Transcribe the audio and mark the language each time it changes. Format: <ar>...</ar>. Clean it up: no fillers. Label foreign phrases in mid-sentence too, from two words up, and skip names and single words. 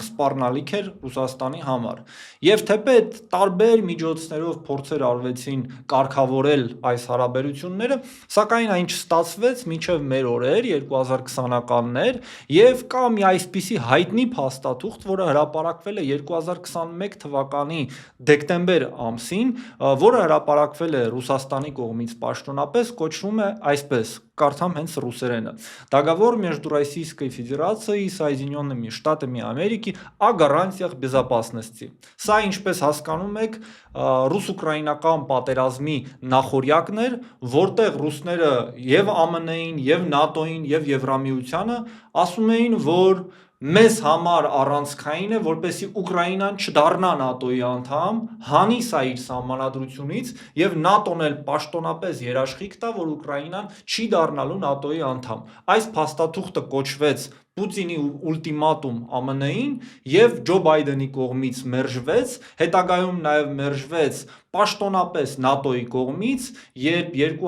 <hy>սպառնալիք էր Ռուսաստանի համար։ Եվ թեպետ տարբեր միջոցներով փորձեր արվեցին կարգավորել այս հարաբերությունները, սակայն այն չստացվեց մինչև մեր օրեր 2020-ականներ եւ կա մի այսպիսի հայտնի փաստաթուղթ, որը հրապարակվել է 2021 թվականի դեկտեմբեր ամսին, որը հրապարակվել է Ռուսաստանի կողմից պաշտոնապես, կոչվում է այսպես, կարդամ հենց ռուսերենը.</hy> <ru>Договор между Российской Федерацией и Соединенными Штатами Америки о гарантиях безопасности։</ru> <hy>Սա, ինչպես հասկանում եք, ռուս-ուկրաինական պատերազմի նախօրյակն էր, որտեղ ռուսները եւ ԱՄՆ-ին, եւ ՆԱՏՕ-ին, եւ Եվրամիությանը ասում էին, որ մեզ համար առանցքային է, որպեսզի Ուկրաինան չդառնա ՆԱՏՕ-ի անդամ, հանի սա իր սահմանադրությունից եւ ՆԱՏՕ-ն էլ պաշտոնապես երաշխիք տա, որ Ուկրաինան չի դառնալու ՆԱՏՕ-ի անդամ։ Այս փաստաթուղթը կոչվեց Պուտինի ուլտիմատում ԱՄՆ-ին եւ Ջո Բայդենի կողմից մերժվեց, հետագայում նաեւ մերժվեց պաշտոնապես ՆԱՏՕ-ի կողմից, երբ</hy>